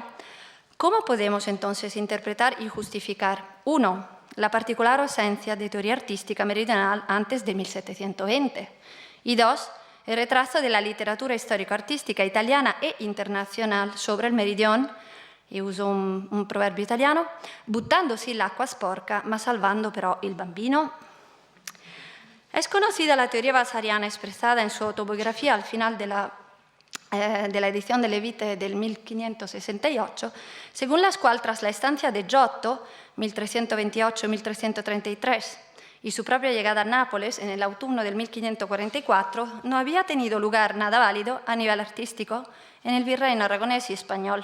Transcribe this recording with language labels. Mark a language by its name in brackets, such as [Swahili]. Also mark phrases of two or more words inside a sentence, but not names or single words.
[Spanish] ¿Cómo podemos entonces interpretar y justificar, 1, la particular ausencia de teoría artística meridional antes de 1720 y 2, el retraso de la literatura histórico-artística italiana e internacional sobre el meridione, y uso un proverbio italiano, [Italian] buttandosi l'acqua sporca ma salvando però il bambino? [Spanish] Es conocida la teoría vasariana expresada en su autobiografía al final de la edición de Levite del 1568, según la cual tras la estancia de Giotto, 1328-1333, y su propia llegada a Nápoles en el autunno del 1544, no había tenido lugar nada válido a nivel artístico en el virreino aragonés y español.